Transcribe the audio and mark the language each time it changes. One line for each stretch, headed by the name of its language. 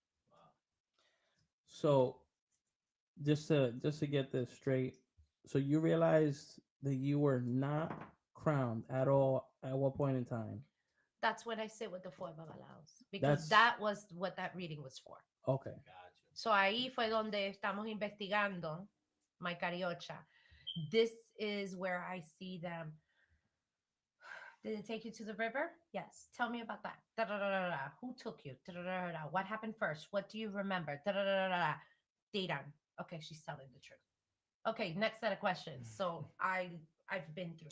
English: Wow. so just to get this straight, so you realized that you were not crowned at all at what point in time? That's when I sit with the four babalaos because That's that was what that reading was for. okay. Gotcha.
Spanish: So ahí fue donde estamos investigando, my cariocha.
English: This is where I see them. Did it take you to the river? Yes. Tell me about that. Da, da, da, da, da. Who took you? Da, da, da, da, da. What happened first? What do you remember? Da, da, da, da, da. Diran. Okay, she's telling the truth. Okay, next set of questions. So I've been through.